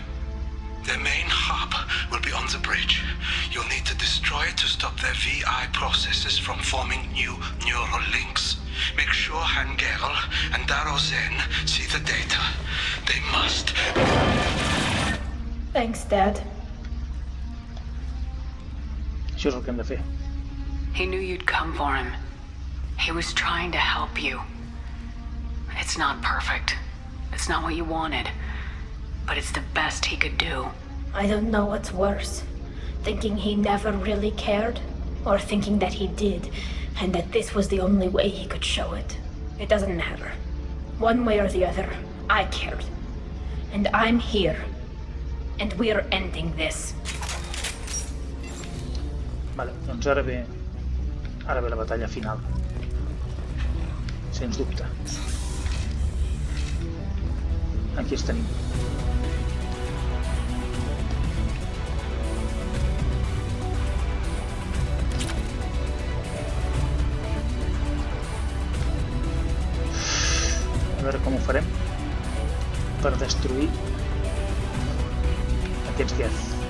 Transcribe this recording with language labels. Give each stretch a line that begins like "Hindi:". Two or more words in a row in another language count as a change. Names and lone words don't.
English: Their main hub will be on the bridge. You'll need to destroy it to stop their VI processes from forming new neural links. Make sure Hangerl and Darozen see the data. They must. Thanks, Dad.
Catalan: Això és el que hem de fer.
English: He knew you'd come for him. He was trying to help you. It's not perfect. It's not what you wanted. But it's the best he could do. I don't know what's worse. Thinking he never really cared, or thinking that he did, and that this was the only way he could show it. It doesn't matter. One way or the other, I cared. And I'm here. And we're ending this.
Catalan: Vale, doncs ara ve la batalla final. Sens dubte. Aquí els tenim. A veure com ho farem per destruir aquests Geth.